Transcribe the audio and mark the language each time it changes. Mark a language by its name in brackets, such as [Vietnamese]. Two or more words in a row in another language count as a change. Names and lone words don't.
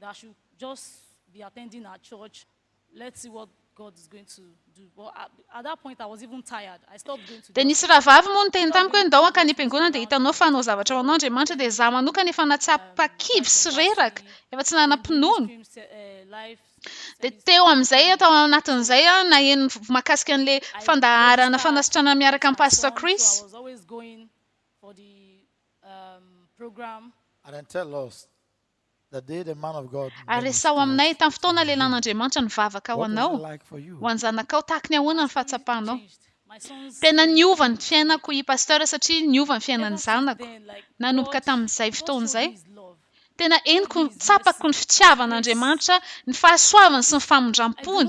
[Malagasy] Dia nisy rahavavy moa niteny tamiko hoe ndao hankany am-piangonana dia hitanao fa hanao zavatra ho anao Andriamanitra dia za manokana efa natsapa-kivy sy reraka efa tsy nanam-pinoana. Dia teo amin'izay atao anatin'izay naheno mahakasika an'ilay fandaharana fanasitrana miaraka amin'ny Pastor Chris. [English] And then tell us the day the man of God [Malagasy] Ary resao aminay tamin'ny fotoana lehilan'Andriamanitra nivavaka ho anao. Ho an'ny zanakao tahaka ny ahoana ny fahatsapanao. Tena niova ny fiainako i pasteur satria niova ny fiainan'ny zanako. Nanomboka tamin'izay fotoan'izay. Tena eniko tsapako ny fitiavan'Andriamanitra, ny fahasoavany sy ny famondram-pony.